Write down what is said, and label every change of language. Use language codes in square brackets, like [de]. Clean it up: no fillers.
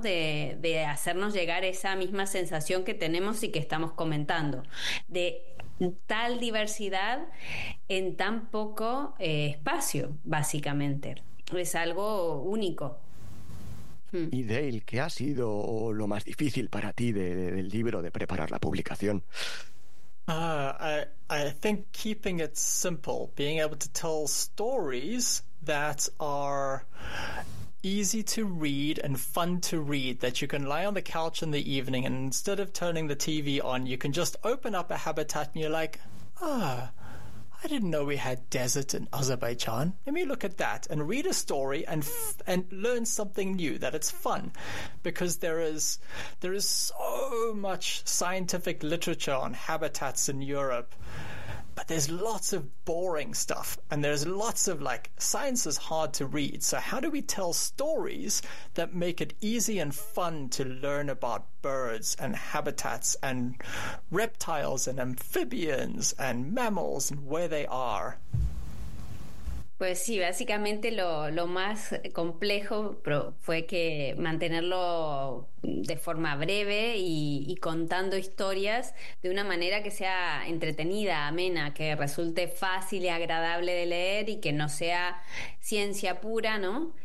[es] De hacernos llegar esa misma sensación que tenemos y que estamos comentando, de tal diversidad en tan poco espacio, básicamente. Es algo único. Y Dale, ¿qué ha sido lo más difícil para ti del libro, de preparar la publicación? [en] I think keeping it simple, being able to tell stories that are easy to read and fun to read, that you can lie on the couch in the evening and instead of turning the TV on, you can just open up a habitat and you're like, ah, I didn't know we had desert in Azerbaijan. Let me look at that and read a story and learn something new, that it's fun. Because there is so much scientific literature on habitats in Europe, but there's lots of boring stuff and there's lots of, like, science is hard to read. So how do we tell stories that make it easy and fun to learn about birds and habitats and reptiles and amphibians and mammals and where they are? [es] Pues sí, básicamente lo más complejo fue que mantenerlo de forma breve y contando historias de una manera que sea entretenida, amena, que resulte fácil y agradable de leer y que no sea ciencia pura, ¿no?